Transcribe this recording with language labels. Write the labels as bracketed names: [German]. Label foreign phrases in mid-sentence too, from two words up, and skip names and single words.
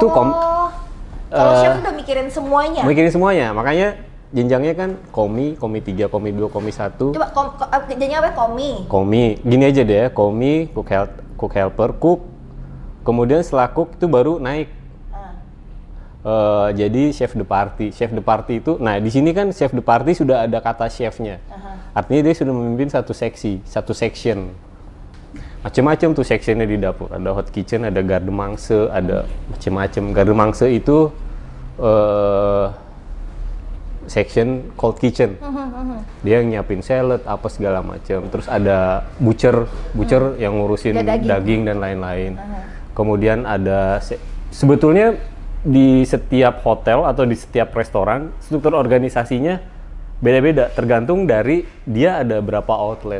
[Indonesian] kalau chef udah mikirin semuanya. mikirin semuanya. Makanya jenjangnya kan komi 3, komi 2, komi 1. Coba jenjangnya apa? Komi. Komi, gini aja deh, komi, [English] cook helper, [Indonesian] cook. Kemudian setelah cook itu baru naik. Jadi [French] chef de partie. Chef de partie [Indonesian] itu, nah di sini kan [French] chef de partie [Indonesian] sudah ada kata chefnya. Artinya dia sudah memimpin satu seksi, satu section. Macam-macam tuh sectionnya di dapur. Ada [English] hot kitchen, [Indonesian] ada [French] garde manger, [Indonesian] ada macam-macam. [French] Garde manger [Indonesian] itu section [English] cold kitchen. [Indonesian] Dia yang nyiapin salad, apa segala macam. Terus ada butcher yang ngurusin daging dan lain-lain. Kemudian ada sebetulnya di setiap hotel atau di setiap restoran struktur organisasinya beda-beda, tergantung dari dia ada berapa outlet.